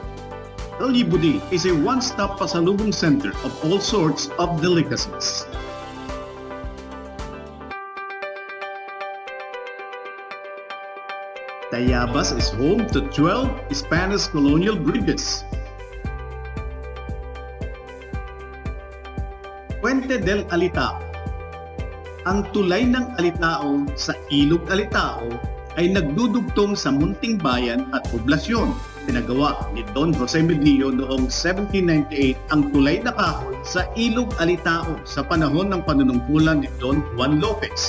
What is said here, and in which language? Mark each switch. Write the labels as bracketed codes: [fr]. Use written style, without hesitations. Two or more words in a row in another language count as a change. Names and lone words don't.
[en] Calle Budin is a one-stop pasalubong center of all sorts of delicacies. Tayabas is home to 12 Spanish colonial bridges. Puente del Alitao. [tl] Ang tulay ng Alitao sa Ilog Alitao ay nagdudugtong sa munting bayan at poblasyon. Pinagawa ni Don Jose Medillo noong 1798 ang tulay na kahoy sa Ilog Alitao sa panahon ng panunungkulan ni Don Juan Lopez.